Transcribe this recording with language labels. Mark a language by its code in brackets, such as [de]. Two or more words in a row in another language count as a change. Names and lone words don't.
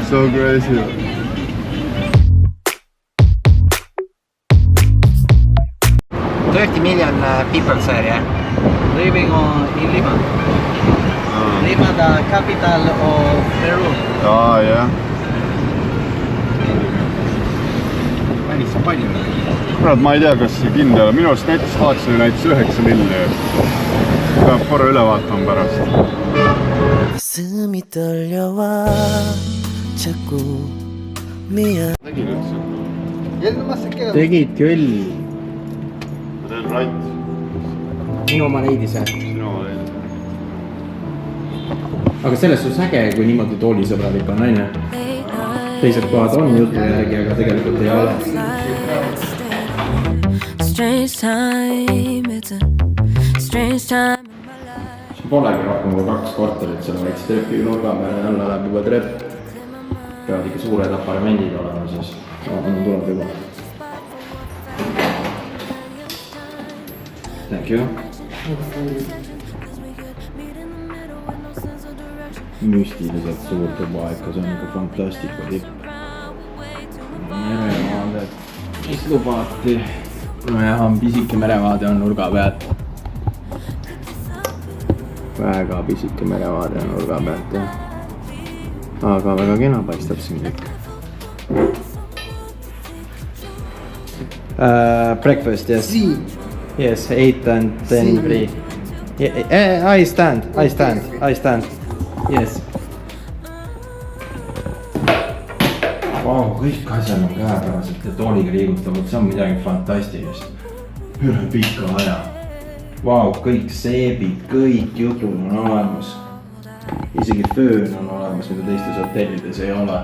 [en] So crazy. 30 million people there, yeah? Living in Lima. Lima, the capital of Peru. Ah, yeah. [et] Päris palju. Kurat, ma ei tea, kas see kindel on. Minu arust netis vaatasin näitas 9 milli. Peab korra üle vaatama pärast. [ko] 가슴이 떨려와 자꾸 미안 [et] Tegin üldse? Tegid küll. ma teen right. minu oma leidis, Sinu oma leidis. aga selles suhtes äge, kui niimoodi toolisõbralik on, on ju. Teised kohad on jutu järgi, aga tegelikult ei ole. [en] Strange time, it's a strange time in my life. [et] See polegi rohkem kui 2 korterit selle väikse trepi nurga peale, jälle läheb juba trepp. Peavad ikka suured aparamendid olema, siis tuleb juba. [en] Thank you. [et] Müstiliselt suur tuba ikka, see on ikka fantastika tipp. Merevaaded, mis lubati. Nojah, pisike merevaade on nurga pealt. Väga pisike merevaade on nurga pealt, jah. Aga väga kena paistab siin kõik. [en] Breakfast, yes. Yes, 8 and 10 free. I stand. Yes. [et] Vau, kõik asjad on käepäraselt ja tooliga liigutavad, see on midagi fantastilist. Üle pika aja. Vau, kõik seebid, kõik jutud on olemas. Isegi föön on olemas, mida teistes hotellides ei ole.